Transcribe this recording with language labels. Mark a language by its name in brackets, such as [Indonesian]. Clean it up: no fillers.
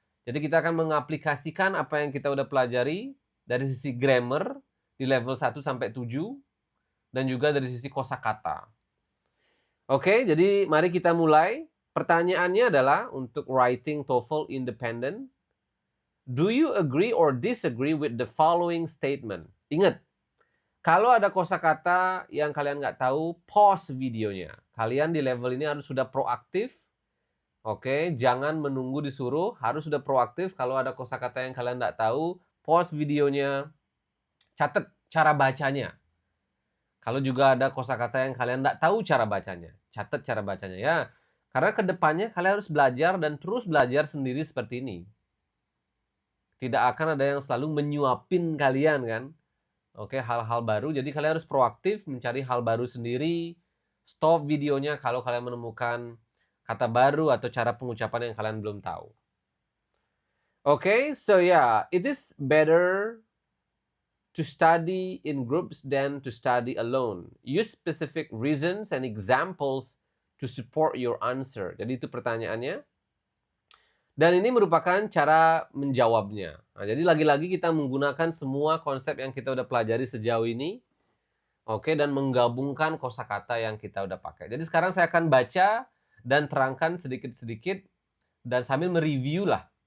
[Indonesian] Jadi kita akan mengaplikasikan apa yang kita udah pelajari dari sisi grammar di level 1 sampai 7 dan juga dari sisi kosakata. Oke, jadi mari kita mulai. Pertanyaannya adalah untuk writing TOEFL independent. [English] Do you agree or disagree with the following statement? [Indonesian] Ingat, Kalau ada kosakata yang kalian nggak tahu, pause videonya. Kalian di level ini harus sudah proaktif. Oke, jangan menunggu disuruh, harus sudah proaktif. Kalau ada kosakata yang kalian nggak tahu, pause videonya, catat cara bacanya. Kalau juga ada kosakata yang kalian nggak tahu cara bacanya, catat cara bacanya ya. Karena kedepannya kalian harus belajar dan terus belajar sendiri seperti ini. Tidak akan ada yang selalu menyuapin kalian kan. Oke, hal-hal baru. Jadi kalian harus proaktif mencari hal baru sendiri. Stop videonya kalau kalian menemukan kata baru atau cara pengucapan yang kalian belum tahu. [English] Okay, so yeah, it is better to study in groups than to study alone. Use specific reasons and examples to support your answer. [Indonesian] Jadi itu pertanyaannya. Dan ini merupakan cara menjawabnya. Nah, jadi lagi-lagi kita menggunakan semua konsep yang kita udah pelajari sejauh ini. Oke, dan menggabungkan kosakata yang kita udah pakai. Jadi sekarang saya akan baca dan terangkan sedikit-sedikit dan sambil mereview lah.